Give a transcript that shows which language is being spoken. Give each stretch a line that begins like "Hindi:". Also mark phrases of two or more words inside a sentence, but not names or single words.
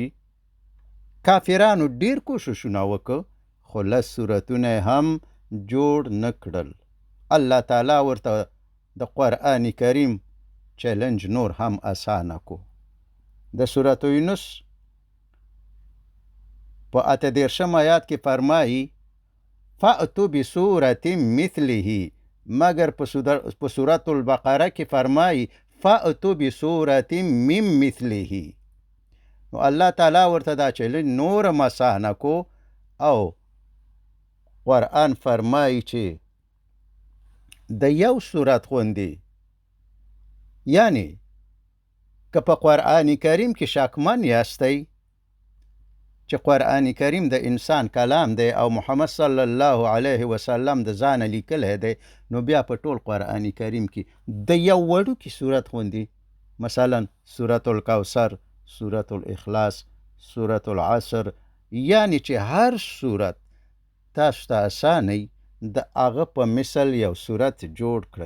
Pashto: کافرانو ډیر کوششونه وکړه، خو 10 سورتونه هم جوړ نه کړل. الله تعالی ورته د قرآن کریم چلنج نور هم اسانه کو. د سورت یونس په 38 آیات کې فرمایي:
Arabic: فأتوا بسورة مثله.
Pashto: مگر په سورت البقره کې فرمایي:
Arabic: فأتوا بسورة من مثله.
Pashto: نو الله تعالی ورته دا چلنج نور اسانه کو، او قرآن فرمایي چې د یو سورت غوندې. یعنی که په قرآن کریم کې شکمن یاستئ چې قرآن کریم د انسان کلام دی او محمد
Arabic: صلی الله علیه وسلم
Pashto: د ځانه لیکلی دی، نو بیا په ټول قرآن کریم کې د یو وړوکي سورت غوندې، مثلا سورت الکوثر، سورت الاخلاص، سورت العصر، یعنی چې هر سورت تاسو ته اسانئ د هغه په مثل یو سورت جوړ کړئ.